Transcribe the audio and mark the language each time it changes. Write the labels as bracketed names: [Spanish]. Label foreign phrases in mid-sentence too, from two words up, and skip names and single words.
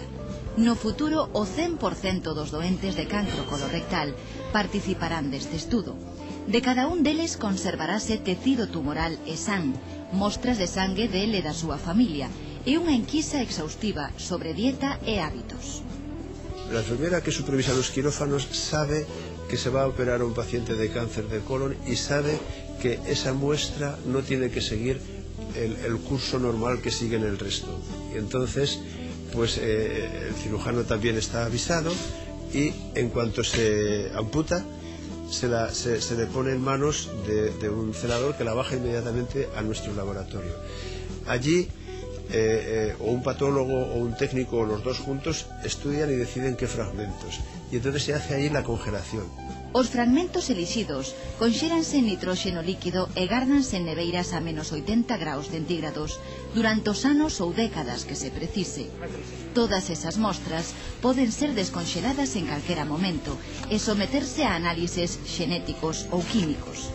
[Galician] No futuro, o 100% dos doentes de cancro colorectal participarán deste estudo. De cada un deles conservarase tecido tumoral e san, mostras de sangue del e da súa familia, e unha enquisa exhaustiva sobre dieta e hábitos. [Spanish] La enfermera que supervisa los quirófanos sabe que se va a operar a un paciente de cáncer de colon y sabe que esa muestra no tiene que seguir el curso normal que siguen el resto. Y entonces, pues el cirujano también está avisado y en cuanto se amputa, se le pone en manos de un celador que la baja inmediatamente a nuestro laboratorio. Allí, o un patólogo o un técnico o los dos juntos estudian y deciden qué fragmentos. Y entonces se hace allí la congelación. [Galician] Os fragmentos elixidos conxéranse en nitróxeno líquido e gárdanse en neveiras a menos 80 graus centígrados durante os anos ou décadas que se precise. Todas esas mostras poden ser desconxeladas en calquera momento e someterse a análises xenéticos ou químicos.